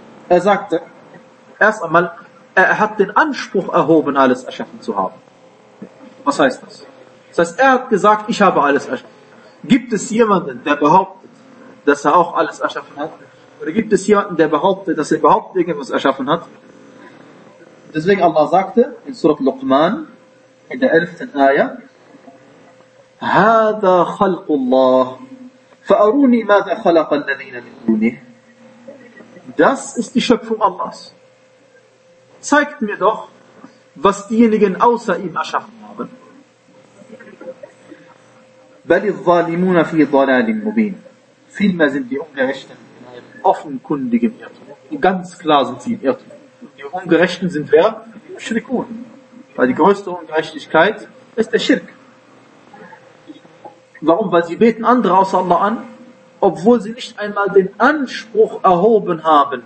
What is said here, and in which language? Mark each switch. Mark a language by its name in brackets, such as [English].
[German] Er sagte, erst einmal, er hat den Anspruch erhoben, alles erschaffen zu haben. Was heißt das? Das heißt, er hat gesagt, ich habe alles erschaffen. Gibt es jemanden, der behauptet, dass er auch alles erschaffen hat? Oder gibt es jemanden, der behauptet, dass er überhaupt irgendwas erschaffen hat? Deswegen Allah sagte, in Surat Luqman, in der 11. [Arabic] Ayah, هذا خلق الله فأروني ماذا خلق الذين من دونه. [German] Das ist die Schöpfung Allahs. Zeigt mir doch, was diejenigen außer ihm erschaffen haben. [Arabic] بل الظالمون في ضلال مبين. [German] Vielmehr sind die Ungerechten in einem offenkundigen Irrtum. Ganz klar sind sie im Irrtum. Die Ungerechten sind wer? Schirkun. Weil die größte Ungerechtigkeit ist der Schirk. Warum? Weil sie beten andere außer Allah an, obwohl sie nicht einmal den Anspruch erhoben haben.